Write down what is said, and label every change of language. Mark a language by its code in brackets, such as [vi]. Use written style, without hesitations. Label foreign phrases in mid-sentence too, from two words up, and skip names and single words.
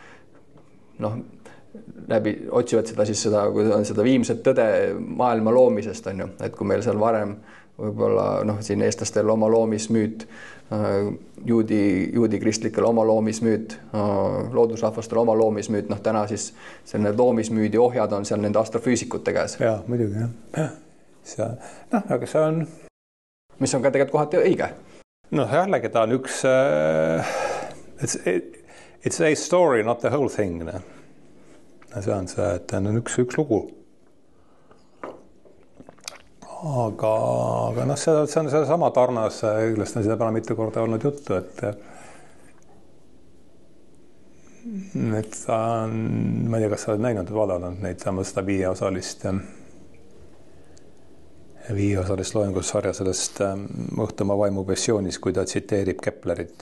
[et] otsivad seda viimset tõde maailma loomisest, on ju, et kui meil seal varem võib-olla siin eestlastel oma loomismüüt, juudi kristlikel oma loomismüüt, loodusrahvastel oma loomismüüt, täna siis selline loomismüüdi ohjad on seal nende astrofüüsikute käes. Jaa, muidugi, jah. Aga see on... Mis on ka tegelikult kohati õige. Jällegi ta on üks... [en] It's a story, not the whole thing. [et] See on see, et on üks lugu. Aga see on sama tarnas, küllest on seda peale mitu korda olnud juttu, et ta on, ma ei tea, kas sa oled näinud, vaadanud neid seda viieosalist loengussarja sellest Õhtumaa vaimu passioonis, kui ta tsiteerib Keplerit.